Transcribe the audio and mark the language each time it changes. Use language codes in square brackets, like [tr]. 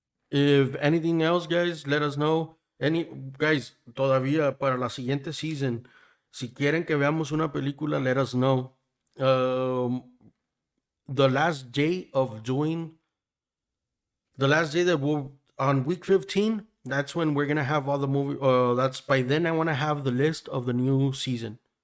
[en] If anything else, guys, let us know. [es] Guys, todavía para la siguiente season, si quieren que veamos una película, let us know. [en] The last day that we'll on week 15, that's when we're gonna have all the movie. That's by then I want to have the list of the new season.